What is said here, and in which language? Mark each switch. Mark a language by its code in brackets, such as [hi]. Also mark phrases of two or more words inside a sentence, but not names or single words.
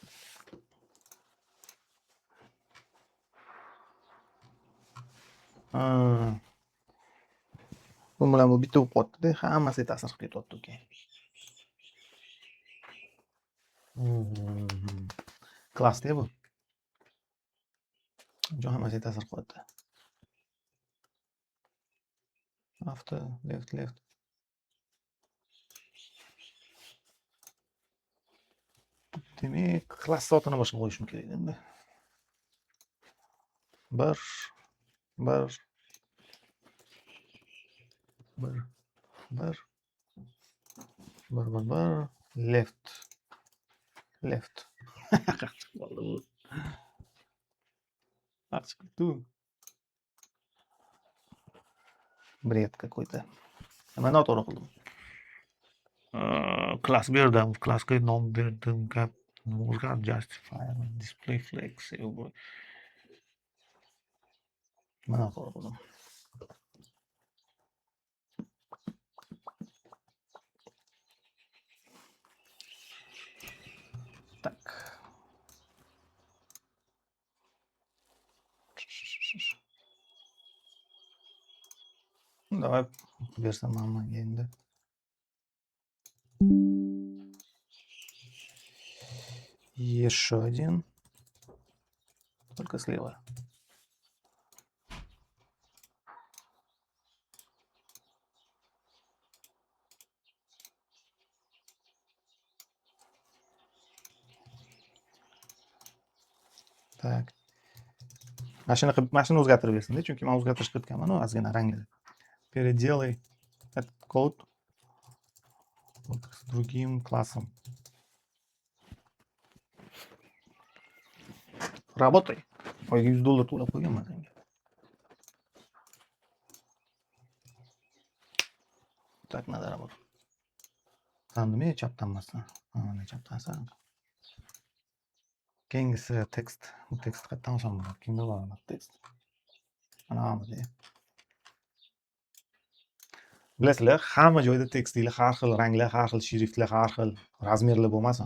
[uz] Bu bilan bu bitta bo'lib qoldi-da, hammasiga ta'sir qilib ketyapti keyin. Klassda bu. Jon hammasiga ta'sir qilyapti. [en] After, left. [uz] Demak, klass soatini boshqa qo'yishim kerak endi. [en] 1 left. [uz] Qachib qoldi bu. Qachibdi. [ru] Brед какой-то. [uz] Nima noto'g'ri qildim? Klass berdim, klassga nom berdim, gap o'zgarib justify, [en] display flex, [uz] nima noto'g'ri qildim? [ru] Так. [uz] Давай берсам hammaga endi. [ru] Еще один. Только слева. Так. [uz] Машина o'zgartirib bersin-da, chunki men o'zgartirish qilayotganman, ozgina rangni. [ru] Переделай этот код с другим классом. Работай. [uz] Oyga $100 to'lab qo'yganman senga. [ru] Так надо работать. [uz] Nima chapdanmasdan? Mana chapdansan. Keyingisi tekst. Bu tekst qayerdan olsam bo'ladi? Kimda bor bu tekst? Manamida. Bilasizlar, hamma joyda tekstlar har xil ranglar, har xil shriftlar, har xil razmerlar bo'lmasin.